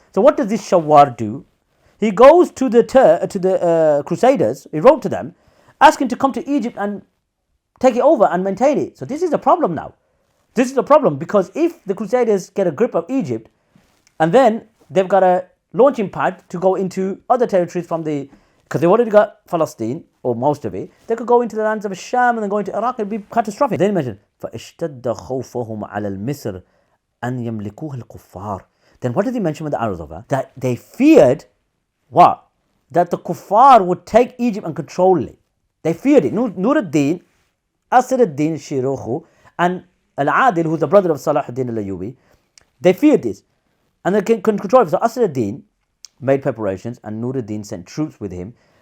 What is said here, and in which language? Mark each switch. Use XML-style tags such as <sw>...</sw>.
<en>So what does this Shawwar do? He goes to the Crusaders, he wrote to them, asking to come to Egypt and take it over and maintain it. So this is a problem now. This is a problem because if the Crusaders get a grip of Egypt, and then they've got a launching pad to go into other territories from because they've already got Palestine, or most of it, they could go into the lands of Sham and then go into Iraq. It'd be catastrophic.</en> <ar>Then he mentioned, فَاشْتَدَّ خَوْفَهُمْ عَلَى الْمِصْرِ أَنْ يَمْلِكُوهَا الْكُفَّارِ.</ar> <en>Then what did he mention with the arrows over? That they feared what? That the kuffar would take Egypt and control it. They feared it. Nur ad-Din, Asad ad-Din Shiruchu, and Al-Adil, who's the brother of Salah ad-Din al-Ayyubi, they feared this. And they can control it. So Asad ad-Din made preparations and Nur ad-Din sent troops with him.</en>